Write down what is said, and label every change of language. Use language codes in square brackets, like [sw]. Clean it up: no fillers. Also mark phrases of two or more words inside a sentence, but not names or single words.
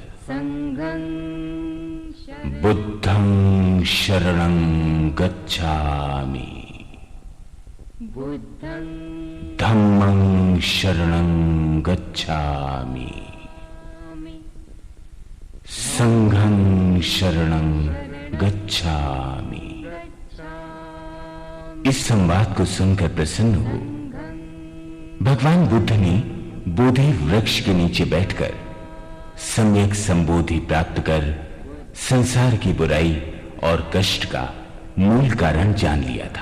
[pi] बुद्धं शरणं गच्छामि। धम्मं शरणं गच्छामि। संघं शरणं गच्छामि। [hi] इस संवाद को सुनकर प्रसन्न हो भगवान बुद्ध ने बोधि वृक्ष के नीचे बैठकर सम्यक संबोधि प्राप्त कर संसार की बुराई और कष्ट का मूल कारण जान लिया था।